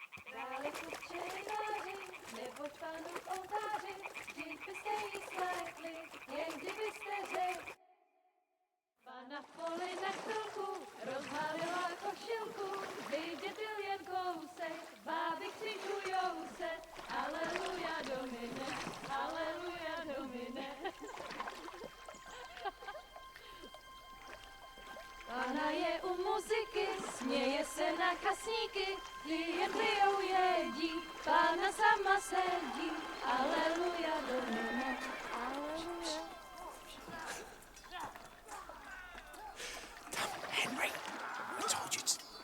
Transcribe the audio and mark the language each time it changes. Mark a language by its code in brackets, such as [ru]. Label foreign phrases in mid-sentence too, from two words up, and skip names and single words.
[cs] Na poli na chvilku rozhalila košilku, vidět byl jen kousek, báby křičujou se, [la] aleluja domine, aleluja domine. [cs] Pána je u muziky, směje se na kasníky, klienty jedí, pána sama sedí, [la] aleluja domine, [cs] aleluja. [en] Henry, I told you to...